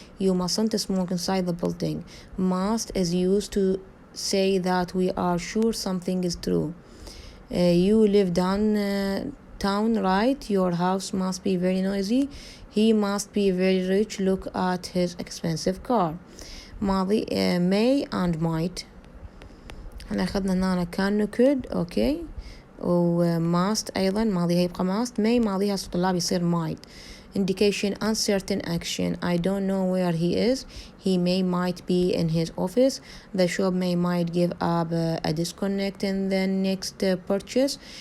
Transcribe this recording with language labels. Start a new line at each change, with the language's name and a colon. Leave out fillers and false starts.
English: You mustn't smoke inside the building. Must is used to say that we are sure something is true. You live downtown, right? Your house must be very noisy. He must be very rich. Look at his expensive car. ماضي may and might.
Arabic: احنا أخذنا هنا كان could okay و must أيضا ماضيها يبقى must. may ماضيها طلاب يصير might.
English: indication uncertain action. I don't know where he is. He might be in his office. The shop might give up a disconnect in the next purchase.